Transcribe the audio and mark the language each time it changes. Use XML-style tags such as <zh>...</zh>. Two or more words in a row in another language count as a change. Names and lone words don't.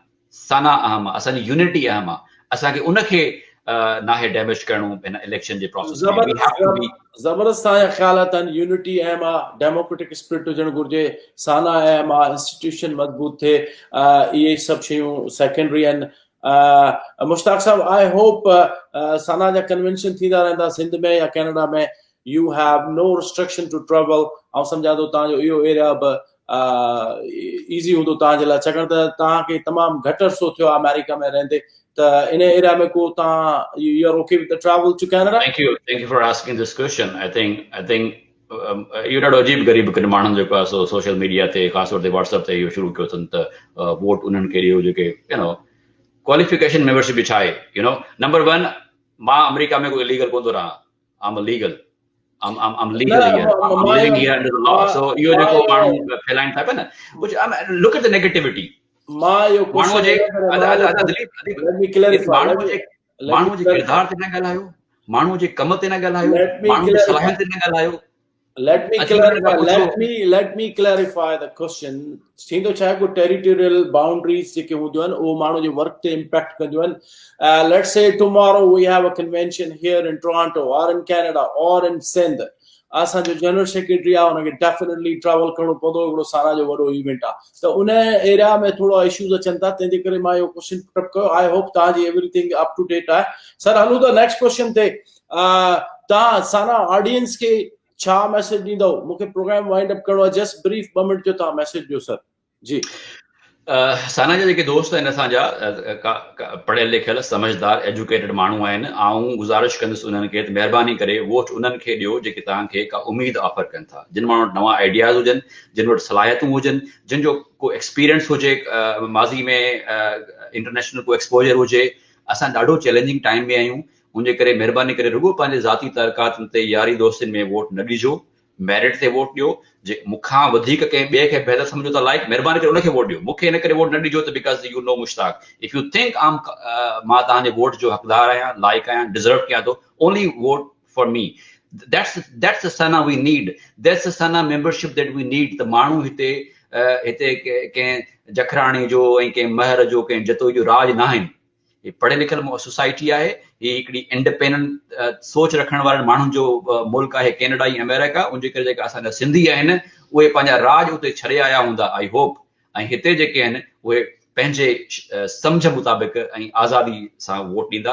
<sd>साना अहम आहे, असांजी यूनिटी अहम आहे। असांखे उनखे नाहे डैमेज करणो हिन इलेक्शन जे प्रोसेस में। ज़बरदस्त तव्हांजा ख़्यालात आहिनि। यूनिटी अहम आहे,</sd> <en>democratic spirit</en> <sd>हुजणु घुरिजे, साना अहम आहे, इंस्टीट्यूशन मज़बूत थिए, इहे सभु शयूं सेकेंडरी आहिनि। मुश्ताक साहब,</sd> <en>I hope</en> <sd>साना जा कन्वेंशन थींदा रहंदा सिंध में या कैनेडा में।</sd> <en>You have no restriction to travel.</en> <sd>ऐं सम्झां थो तव्हांजो इहो एरिया बि ईज़ी हूंदो तव्हांजे लाइ, छाकाणि त तव्हांखे तमामु घटि अरसो थियो आहे अमेरिका में रहंदे, त इन एरिया में को तव्हां</sd> <en>you are okay with the travel to Canada? Thank you for asking this question. I think</en> <sd>इहो ॾाढो अजीब ग़रीब किन माण्हुनि जेको आहे सो</sd> <en>social media</en> <sd>ते ख़ासि तौर ते व्हाट्सएप ते इहो शुरू कयो अथनि त वोट उन्हनि खे ॾियो जेके</sd> <en>qualification membership</en> <sd>छा आहे। नंबर 1, मां अमेरिका में कोई इलीगल कोन थो रहां।</sd> <en>I'm illegal. I'm legal here. I'm living here under the law.</en> <sd>So इहो जेको माण्हू फैलाइनि था पिया न,</sd> <en>which look at the negativity.</en> <sd>माण्हू जे किरदार ते न ॻाल्हायो, माण्हू जे कम ते न ॻाल्हायो, माण्हू जी सलाहियत ते न ॻाल्हायो।</sd> <en>Let me clarify the question.</en> <sd>थींदो छा आहे, को</sd> <en>territorial boundaries</en> <sd>जेके हूंदियूं आहिनि उहो माण्हू जे वर्क ते इम्पैक्ट कंदियूं आहिनि।</sd> <en>Let's say tomorrow we have a convention here in Toronto or in Canada or in Sindh.</en> <sd>असांजो</sd> <en>general secretary</en> <sd>आहे, हुनखे</sd> <en>definitely travel</en> <sd>करणो पवंदो, हिकिड़ो साना जो वॾो इवेंट आहे, त उन एरिया में थोरा इश्यूज़ अचनि था, तंहिंजे करे मां इहो</sd> <en>question put</en> <sd>कयो।</sd> <en>I hope</en> <sd>तव्हांजी</sd> <en>everything up to date</en> <sd>आहे। सर, हलूं था</sd> <en>next question</en> <sd>ते। तव्हां साना ऑडियंस खे छा मैसेज ॾींदव? मूंखे</sd> <en>program wind up</en> <sd>करणो आहे,</sd> <en>just brief 2 minute</en> <sd>जो तव्हां मैसेज ॾियो सर। जी साना जा जेके दोस्त आहिनि असांजा पढ़ियल लिखियल समझदार एजुकेटेड माण्हू आहिनि, आऊं गुज़ारिश कंदुसि उन्हनि खे त महिरबानी करे वोट उन्हनि खे ॾियो जेके तव्हांखे का उमेद ऑफर कनि था, जिन माण्हू वटि नवां आइडियाज़ हुजनि, जिन वटि सलाहियतूं हुजनि, जिन जो को एक्सपीरियंस हुजे, माज़ी में इंटरनेशनल को एक्सपोजर हुजे। असां ॾाढो</sd> <en>challenging time</en> <sd>में आहियूं, उनजे करे महिरबानी करे रुॻो पंहिंजे ज़ाती तरकातुनि ते यारी दोस्तनि में वोट न ॾिजो, मेरिट ते वोट ॾियो। जे मूंखां वधीक कंहिं ॿिए खे बहितर सम्झो था लाइक, महिरबानी करे उनखे वोट ॾियो, मूंखे इन करे वोट न ॾिजो त</sd> <en>because you know Mushtaq. if you think</en> <sd>मां तव्हांजे वोट जो हक़दार आहियां, लाइक आहियां, डिज़र्व कयां थो,</sd> <en>Only vote for me. That's the Sana we need. That's the Sana membership that we need.</en> <sd>त माण्हू हिते कंहिं जखराणी जो ऐं कंहिं महर जो कंहिं जतो जो राज न आहिनि। ही पढ़ियल लिखियल सोसाइटी आहे, ही हिकिड़ी इंडिपेंडेंट सोच रखण वारनि माण्हुनि जो मुल्क आहे कैनेडा ऐं अमेरिका। उनजे करे जेका असांजा सिंधी आहिनि उहे पंहिंजा राज उते छॾे आया हूंदा,</sd> <en>I hope,</en> <sd>ऐं हिते जेके आहिनि उहे पंहिंजे सम्झ मुताबिक़ ऐं आज़ादी सां वोट ॾींदा।</sd>